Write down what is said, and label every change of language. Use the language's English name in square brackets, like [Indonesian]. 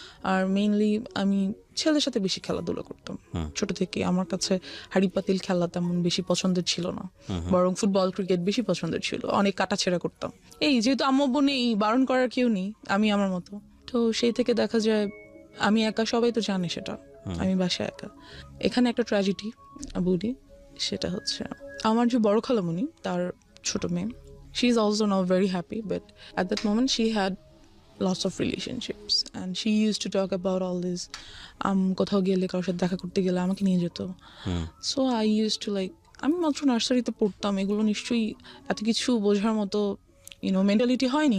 [Bangla] আর mainly আমি ছেলেদের সাথে বেশি খেলাধুলা করতাম ছোট থেকে। আমার কাছে হাড়ি পাতিল খেলা তেমন বেশি পছন্দের ছিল না, বরং ফুটবল ক্রিকেট বেশি পছন্দের ছিল। অনেক কাটাছেড়া করতাম। এই যেহেতু আম্মু আব্বু নেই, বারণ করার কেউ নেই, আমি আমার মতো। তো সেই থেকে দেখা যায় আমি একা, সবাই তো জানে সেটা, আমি বাসায় একা। এখানে একটা ট্র্যাজেডি বলি, সেটা হচ্ছে আমার যে বড় খালামণি, তার ছোট মেয়ে, [English] she is also now very happy, but at that moment she had lots of relationships and she used to talk about all this. [Bangla] কোথাও গেলে, কারোর সাথে দেখা করতে গেলে আমাকে নিয়ে যেত। [English] so I used to like, [Bangla] আমি মাত্র নার্সারিতে পড়তাম, এগুলো নিশ্চয়ই এত কিছু বোঝার মতো মেন্টালিটি হয়নি।